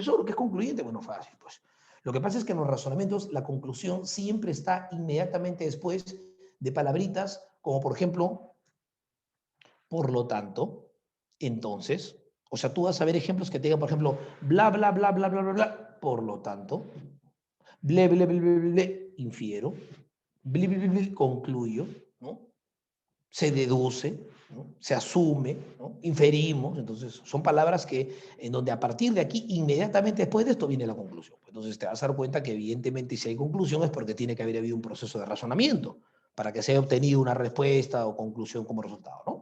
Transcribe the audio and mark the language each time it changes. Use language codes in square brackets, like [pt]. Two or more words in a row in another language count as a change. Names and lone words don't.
[es] ¿Qué es concluyente? Bueno, fácil, pues. Lo que pasa es que en los razonamientos la conclusión siempre está inmediatamente después de palabritas como, por ejemplo, por lo tanto, entonces, o sea, tú vas a ver ejemplos que te digan, por ejemplo, bla, bla, bla, bla, bla, bla, bla, por lo tanto, ble, ble, ble, ble, ble, infiero, ble, ble, ble, ble, concluyo, ¿no? Se deduce, ¿no? Se asume, ¿no? Inferimos, entonces son palabras que en donde a partir de aquí, inmediatamente después de esto viene la conclusión. Entonces te vas a dar cuenta que evidentemente si hay conclusión es porque tiene que haber habido un proceso de razonamiento para que se haya obtenido una respuesta o conclusión como resultado, ¿no?